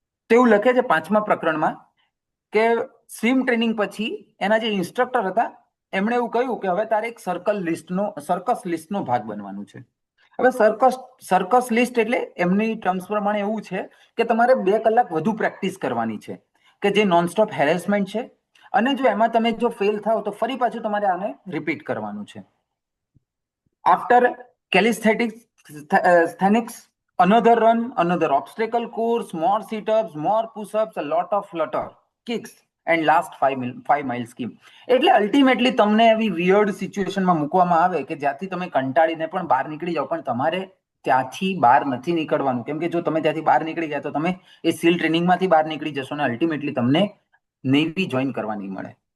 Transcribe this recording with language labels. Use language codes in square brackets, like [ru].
[gu] તેવું લખે છે 5મા પ્રકરણમાં કે સ્વિમ ટ્રેનિંગ પછી એના જે ઇન્સ્ટ્રક્ટર હતા એમણે એવું કહ્યું કે હવે તારે એક સર્કસ લિસ્ટનો ભાગ બનવાનું છે. હવે સર્કસ લિસ્ટ એટલે એમની ટર્મ્સ પ્રમાણે એવું છે કે તમારે 2 કલાક વધુ પ્રેક્ટિસ કરવાની છે, કે જે નોનસ્ટોપ હેરેસમેન્ટ છે. અને જો એમાં તમે જો ફેલ થાવ તો ફરી પાછું તમારે આને રિપીટ કરવાનું છે. [en] After calisthenics, another run, another obstacle course, more sit-ups, more push-ups, a lot of flutter, kicks and last 5 mile scheme. [gu] એટલે અલ્ટિમેટલી તમને એવી વિયર્ડ સિચ્યુએશનમાં મૂકવામાં આવે કે જ્યાંથી તમે કંટાળીને પણ બહાર નીકળી જાઓ, પણ તમારે ત્યાંથી બહાર નથી નીકળવાનું. કેમ કે જો તમે ત્યાંથી બહાર નીકળી ગયા તો તમે એ સીલ ટ્રેનિંગમાંથી બહાર નીકળી જશો અને અલ્ટિમેટલી તમને નેવી જોઈન કરવાની મળે.